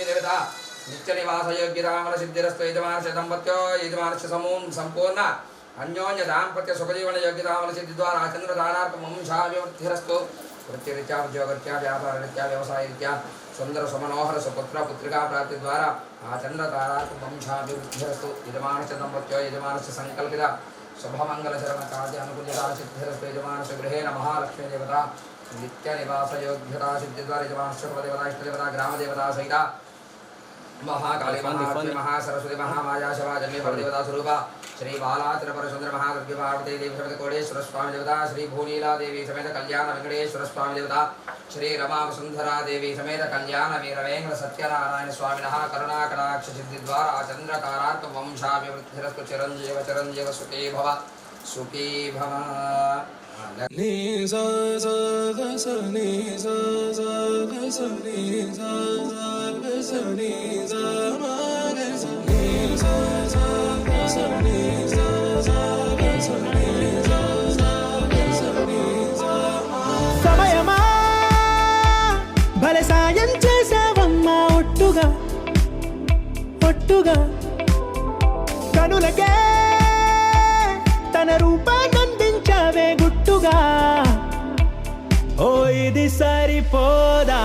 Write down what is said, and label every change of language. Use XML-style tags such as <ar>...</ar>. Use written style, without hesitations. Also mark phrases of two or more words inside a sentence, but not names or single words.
<sa>దేవత నిత్య నివాస యోగ్యతామల సిద్ధిరస్తు యజమానస్య దంపత్యో యజమానస్య సంపూర్ణ అన్యోన్య దాంపత్య సుఖజీవన యోగ్యతామల సిద్ధి ద్వారా చంద్రదానార్థం వంశాభివృద్ధిరస్తు వృత్తిరీత్యా ఉద్యోగరీత్యా వ్యాపారరీత్యా వ్యవసాయరీత్యా సుందర సుమనోహర సుపుత్ర పుత్రికా ప్రాప్తి ద్వారా ఆ చంద్రతారార్థం వంశాభివృద్ధిరస్తు యజమానస్య దంపత్యో యజమానస్య సంకల్పిత శుభమంగళ శరణ కార్య అనుకూల్యతా సిద్ధిరస్తు యజమానస్య గృహేణ మహాలక్ష్మీ దేవత నిత్య నివాస యోగ్యతా సిద్ధి ద్వారా యజమానస్య కులదేవత ఇష్టదేవత గ్రామదేవత సహిత महाकाली महालक्ष्मी महासरस्वती महामाया शवा जन्मे परदेवता स्वरूप श्री बाला त्रिपुरसुंदर महागुप्य पार्वती देवी समेत कोडेश्वर स्वामी देवता श्री भूनीला देवी समेत कल्याण वेंकटेश्वर स्वामी देवता श्री रमा वसुंधरा देवी समेत कल्याण वीरवेंकट सत्यनारायण स्वामिनः करुणाकटाक्ष सिद्धि द्वारा चंद्रतारार्थ वंशाभिवृद्धिरस्तु चिरंजीव चिरंजीव सुखी भव నీ సా సా గ స నీ సా సా గ స నీ సా సా గ స నీ సా మా గ స నీ సా సా గ స నీ సా సా గ స నీ సా సా గ స నీ సా మా</sa> <te>సమయమా భలే సాయం చేసావమ్మా ఒట్టుగా ఒట్టుగా కనులకే తన రూపాన్నందించావే గుట్టుగా ఓ ఇది సరిపోదా</te>